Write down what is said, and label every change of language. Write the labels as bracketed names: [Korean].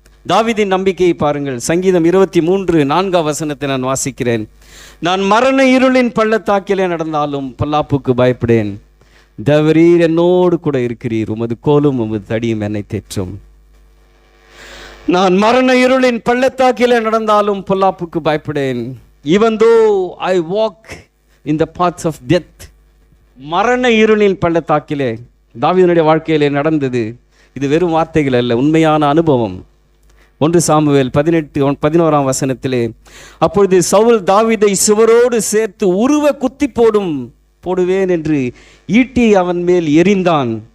[Tamil] தாவீதின் நம்பிக்கையை பாருங்கள். சங்கீதம் 23:4 நான் வாசிக்கிறேன். நான் மரண இருளின் பள்ளத்தாக்கிலே நடந்தாலும் பொல்லாப்புக்கு பயப்படேன். தேவரீர் என்னோடு கூட இருக்கிறீர், உமது கோலும் உமது தடியும் என்னை தேற்றும். நான் மரண இருளின் பள்ளத்தாக்கிலே நடந்தாலும் பொல்லாப்புக்கு பயப்படேன். [English] Even though I walk in the paths of death. [Tamil] மரண இருளின் பள்ளத்தாக்கிலே தாவீதுடைய வாழ்க்கையிலே நடந்தது. இது வெறும் வார்த்தைகள் அல்ல, உண்மையான அனுபவம். 1 சாமுவேல் 18:11 அப்பொழுது சவுல் தாவீதை சுவரோடு சேர்த்து உருவ குத்தி போடுவேன் என்று ஈட்டி அவன் மேல் எறிந்தான்.